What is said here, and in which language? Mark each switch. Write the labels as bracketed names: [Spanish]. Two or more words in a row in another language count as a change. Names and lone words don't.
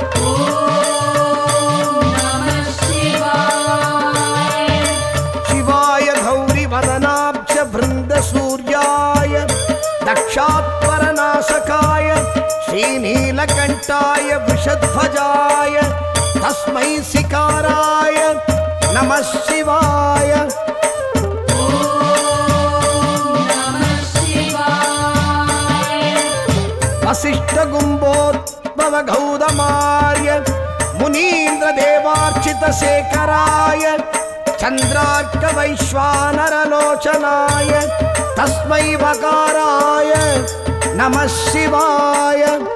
[Sanskrit] शिवाय गौरी वदनाब्ज वृंद सूर्याय दक्षात्वरनाशकाय श्रीनीलकंठाय वृषध्वजाय तस्मै सिकाराय नमः शिवाय वसिष्ठ कुम्भोद्भव गौतमार्य मुनीन्द्र देवार्चित शेखराय चन्द्रार्क वैश्वानरलोचनाय तस्मै वकाराय नमः शिवाय